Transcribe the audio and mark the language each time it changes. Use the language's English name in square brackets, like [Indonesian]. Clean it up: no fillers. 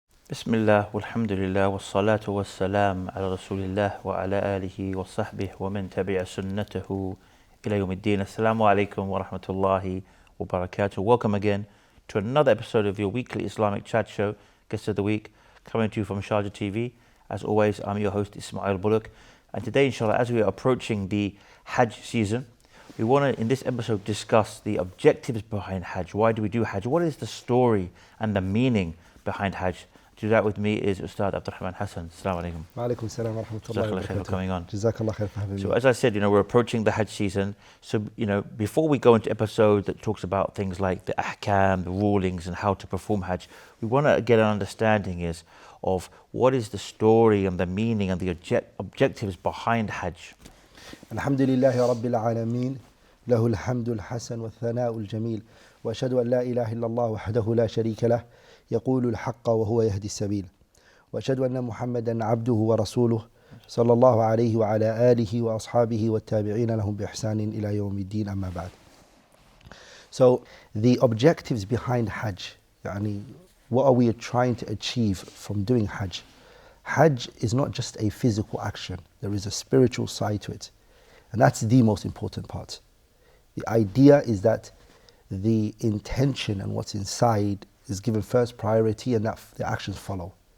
[Arabic] بسم الله والحمد لله والصلاة والسلام على رسول الله وعلى آله وصحبه ومن تبع سنته إلى يوم الدين. Assalamu alaikum wa rahmatullahi wa barakatuh. [English] Welcome again to another episode of your weekly Islamic chat show, Guest of the Week, coming to you from Sharjah TV. As always, I'm your host Ismail Bullock, and today, inshallah, as we are approaching the Hajj season, we want to, in this episode, discuss the objectives behind Hajj. Why do we do Hajj? What is the story and the meaning behind Hajj? To do that with me is Ustad Abdurrahman Hassan. [Arabic] Assalamu alaikum. Wa alaikum salam wa rahmatullahi wa [English] Jazakallah khair for coming on. Jazakallah khair for having me. So as I said, we're approaching the Hajj season. So, before we go into episode that talks about things like the ahkam, the rulings and how to perform Hajj, we want to get an understanding of what is the story and the meaning and the objectives behind Hajj. [Arabic] Alhamdulillahi rabbil alameen. Lahu alhamdul hasan wa thana'ul jameel. Wa ashhadu an la ilaha illallah wahdahu la sharika lah. يقول الحق وهو يهدي السبيل وأشهد أن محمدا عبده ورسوله صلى الله عليه وعلى آله وأصحابه والتابعين لهم بإحسان إلى يوم الدين أما بعد. [English] So the objectives behind Hajj, what are we trying to achieve from doing Hajj? Hajj is not just a physical action, there is a spiritual side to it, and that's the most important part. The idea is that the intention and what's inside is given first priority, and that the actions follow.